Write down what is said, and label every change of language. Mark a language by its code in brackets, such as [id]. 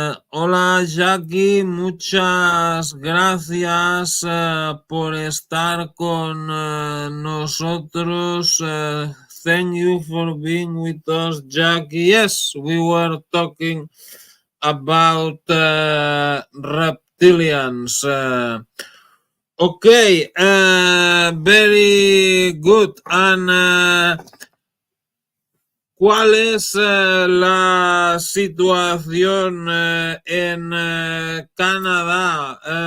[es] Hola Jackie, muchas gracias por estar con nosotros. [en] Thank you for being with us, Jackie. Yes, we were talking about reptilians. Okay, very good. [es] And ¿cuál es la situación en Canadá?